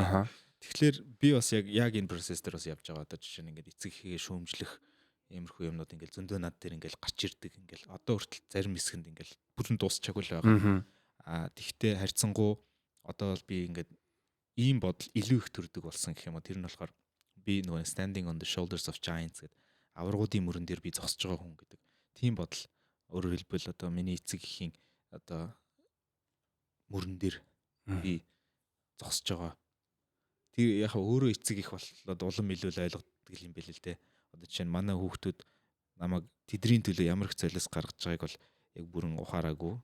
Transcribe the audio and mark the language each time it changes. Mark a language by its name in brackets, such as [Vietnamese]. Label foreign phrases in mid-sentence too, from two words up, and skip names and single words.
[Mongolian] Тэгэхээр би бас яг энэ процесс дээр бас явж байгаа. Одоо жишээ нь ингээд эцэг эхээ шүүмжлэх иймэрхүү юмнууд ингээд зөндөө над дээр ингээд гарч ирдэг. Ингээд одоо хүртэл зарим хэсгэнд ингээд бүтэн дуусчихаагүй л байгаа. Тэгтээ харьцангуй одоо бол би ингээд ийм бодол илүү их төрдөг болсон гэх юм уу. Тэр нь болохоор би нөгөө [English] standing on the shoulders of giants [Mongolian] гэдэг аваргуудын мөрөн дээр би зогсож байгаа хүн гэдэг. Тийм бодол өөрөөр хэлбэл одоо миний эцэг эхийн одоо мөрөн дээр би зогсож байгаа. Тэр яг өөрөө эцэг их болоод улам илүү л ойлгодог юм байл л дээ. Одоо жишээ нь манай хүүхдүүд намайг тэдний төлөө ямар их золиос гаргаж байгааг бол яг бүрэн ухаараагүй.